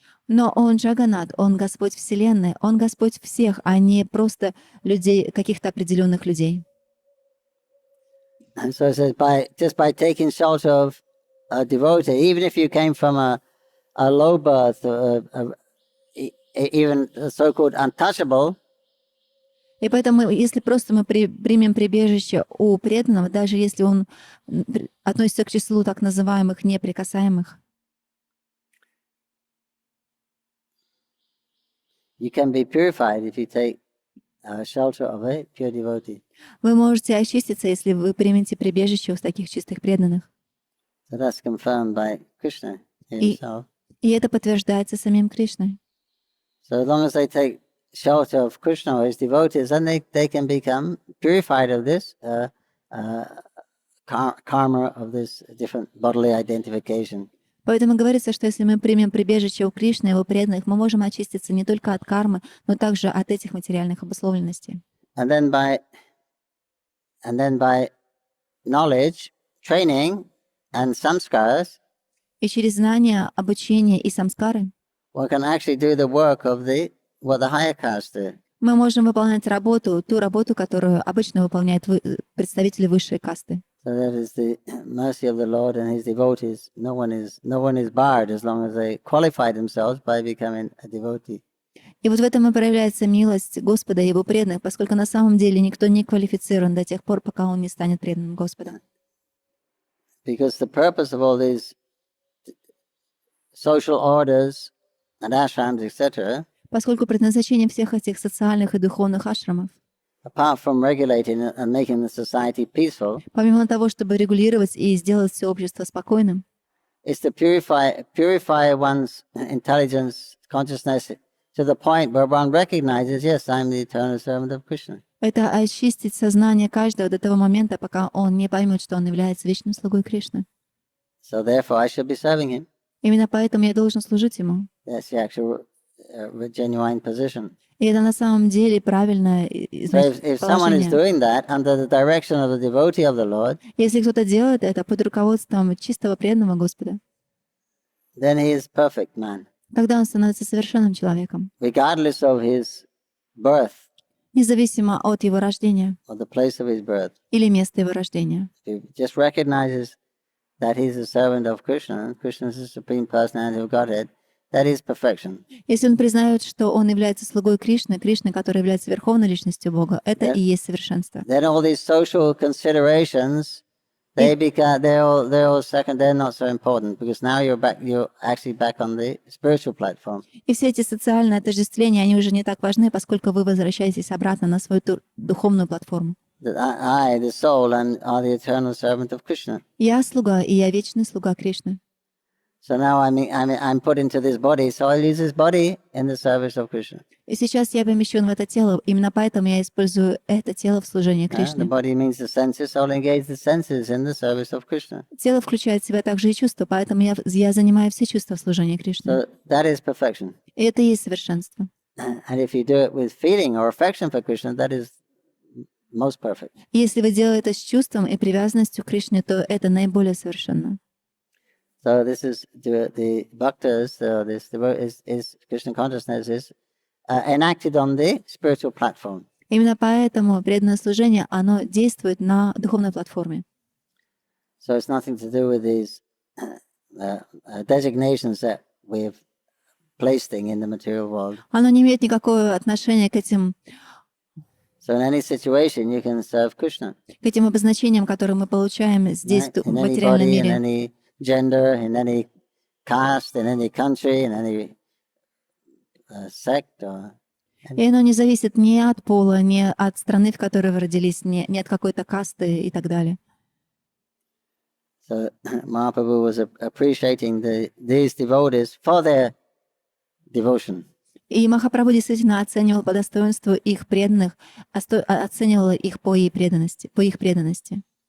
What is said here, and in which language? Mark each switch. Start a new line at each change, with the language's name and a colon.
Russian: Но он Джаганат, он Господь Вселенной, он Господь всех, а не просто людей, каких-то определенных людей.
English: And so it says, just by taking shelter of a devotee, even if you came from a low birth, even so-called untouchable,
Russian: И поэтому, если просто мы примем прибежище у преданного, даже если он относится к числу так называемых неприкасаемых,
English: you can be purified if you take shelter of a pure devotee.
Russian: вы можете очиститься, если вы примете прибежище у таких чистых преданных.
English: So that's confirmed by Krishna himself.
Russian: И это подтверждается самим Кришной.
English: So as long as they take shelter of Krishna or his devotees, then they can become purified of this karma of this different bodily identification.
Russian: Поэтому говорится, что если мы примем прибежище у Кришны и его преданных, мы можем очиститься не только от кармы, но также от этих материальных обусловленностей.
English: And then by knowledge, training, and samskaras,
Russian: И через знания, обучение и самскары
English: one can actually do the work of what the higher caste do.
Russian: мы можем выполнять ту работу, которую обычно выполняют представители высшей касты.
English: So that is the mercy of the Lord and His devotees. No one is barred as long as they qualify themselves by becoming a devotee.
Russian: И вот в этом и проявляется милость Господа и Его преданных, поскольку на самом деле никто не квалифицирован до тех пор, пока он не станет преданным Господа.
English: Because the purpose of all these social orders and ashrams, etc.,
Russian: Поскольку предназначение всех этих социальных и духовных ашрамов,
English: apart from regulating and making the society peaceful,
Russian: помимо того, чтобы регулировать и сделать все общество спокойным,
English: is to purify one's intelligence, consciousness to the point where one recognizes, yes, I'm the eternal servant of Krishna.
Russian: это очистить сознание каждого до того момента, пока он не поймет, что он является вечным слугой Кришны.
English: So therefore I should be serving him.
Russian: Именно поэтому я должен служить ему.
English: That's the actual genuine position.
Russian: И это на самом деле правильное
English: So if someone is
Russian: положение.
English: doing that under the direction of the devotee of the Lord,
Russian: Если кто-то делает это под руководством чистого преданного Господа,
English: then he is perfect man,
Russian: тогда он становится совершенным человеком,
English: regardless of his birth
Russian: независимо от его рождения
English: or the place of his birth.
Russian: или места его рождения.
English: He just recognizes that he's a servant of Krishna, and Krishna is the supreme personality of Godhead. That is perfection.
Russian: Если он признает, что он является слугой Кришны, Кришны, который является верховной личностью Бога, это и есть совершенство.
English: Then all these social considerations, they're all second. They're not so important because now you're actually back on the spiritual platform.
Russian: И все эти социальные отождествления, они уже не так важны, поскольку вы возвращаетесь обратно на свою духовную платформу.
English: That I, the soul, and are the eternal servant of Krishna.
Russian: Я слуга, и я вечный слуга Кришны.
English: So now I'm put into this body, so I'll use this body in the service of Krishna.
Russian: И сейчас я помещен в это тело, именно поэтому я использую это тело в служении
English: The
Russian: Кришне.
English: body means the senses, so I'll engage the senses in the service of Krishna.
Russian: Тело включает в себя также и чувства, поэтому я занимаю все чувства в служении Кришне.
English: So that is perfection.
Russian: И это и есть совершенство.
English: And if you do it with feeling or affection for Krishna, that is most perfect.
Russian: И если вы делаете это с чувством и привязанностью к Кришне, то это наиболее совершенно.
English: So this is the bhaktas, this is Krishna consciousness is enacted on the spiritual platform.
Russian: Именно поэтому преданное служение, оно действует на духовной платформе.
English: So it's nothing to do with these designations that we've placing in the material world.
Russian: Оно не имеет никакого отношения к этим
English: So in any situation you can serve Krishna.
Russian: обозначениям, которые мы получаем здесь, в
English: In any
Russian: материальном
English: body, in
Russian: мире.
English: any gender, in any caste, in any country, in any sect.
Russian: И оно не зависит ни от пола, ни от страны, в которой вы родились, ни от какой-то касты и так далее.
English: So Mahaprabhu was appreciating these devotees for their devotion.
Russian: И Махапрабху действительно оценивал по достоинству их преданных, оценивал их по их преданности.